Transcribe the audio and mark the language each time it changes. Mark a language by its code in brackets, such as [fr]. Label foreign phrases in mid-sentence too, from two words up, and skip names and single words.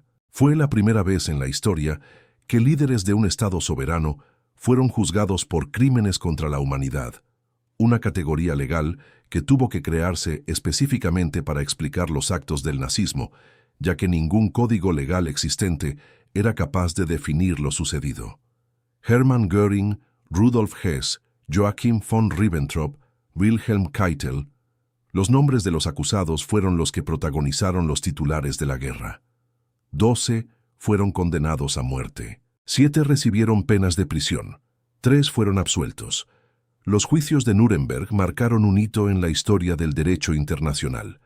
[es] Fue la primera vez en la historia que líderes de un Estado soberano fueron juzgados por crímenes contra la humanidad, una categoría legal que tuvo que crearse específicamente para explicar los actos del nazismo, ya que ningún código legal existente era capaz de definir lo sucedido. Hermann Göring, Rudolf Hess, Joachim von Ribbentrop, Wilhelm Keitel. Los nombres de los acusados fueron los que protagonizaron los titulares de la guerra. 12 fueron condenados a muerte. 7 recibieron penas de prisión. 3 fueron absueltos. Los juicios de Nuremberg marcaron un hito en la historia del derecho internacional.